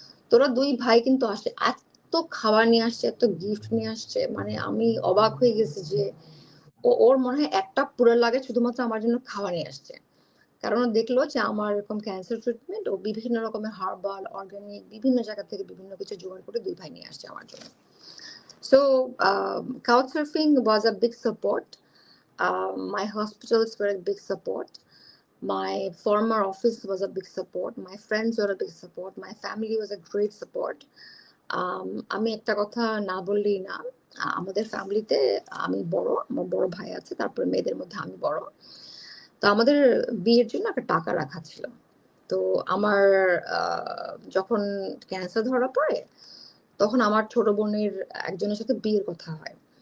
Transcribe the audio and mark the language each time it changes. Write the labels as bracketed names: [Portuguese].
[Bangla] তোরা 2 ভাই কিন্তু আসে, এত খাবার নিয়ে আসছে, এত গিফট নিয়ে আসছে, মানে আমি অবাক হয়ে গেছি যে ওর মনে হয় একটা পুরো লাগে শুধুমাত্র আমার জন্য খাওয়া নিয়ে আসছে। কারণ ও দেখলো যে আমার এরকম ক্যান্সার ট্রিটমেন্ট ও বিভিন্ন রকমের হার্বাল অর্গানিক বিভিন্ন জায়গা থেকে বিভিন্ন কিছু জোগাড় করে 2 ভাই নিয়ে আসছে আমার জন্য। [English] So couchsurfing was a big support. My hospitals were a big support. My former office was a big support. My friends were a big support. My family was a great support. [Bangla] আমি একটা কথা না বললেই না, আমাদের ফ্যামিলিতে আমি বড়, আমার বড় ভাই আছে, তারপরে মেয়েদের মধ্যে আমি বড়। তো আমাদের বিয়ের জন্য একটা টাকা রাখা ছিল। তো আমার যখন ক্যান্সার ধরা পড়ে তখন আমার ছোট বোনের একজনের সাথে বিয়ের কথা হয়।